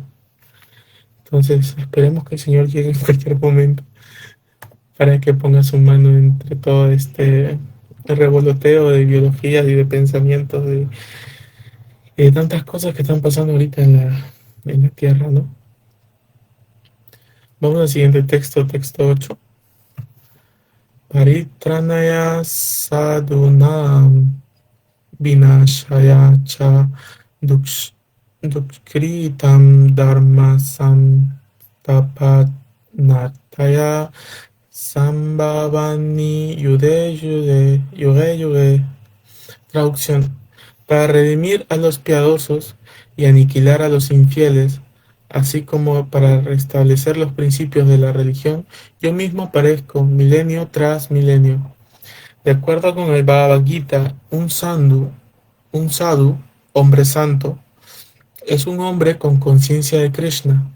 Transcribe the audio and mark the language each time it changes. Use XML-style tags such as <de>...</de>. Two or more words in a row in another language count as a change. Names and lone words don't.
<es>Entonces esperemos que el Señor llegue en cualquier momento para que ponga su mano entre todo el revoloteo de ideologías y de pensamientos y de tantas cosas que están pasando ahorita en la Tierra, ¿no? Vamos al siguiente texto, texto 8.</es> <sa>Paritranaya sadhunam vinashaya cha duksh, dukshkritam dharma samtapanataya sambhavani yude yude yuge yuge.</sa> <es>Traducción: para redimir a los piadosos y aniquilar a los infieles, así como para restablecer los principios de la religión, yo mismo aparezco milenio tras milenio. De acuerdo con el Bhagavad Gita, un sadhu, hombre santo, es un hombre con conciencia de Krishna.</es>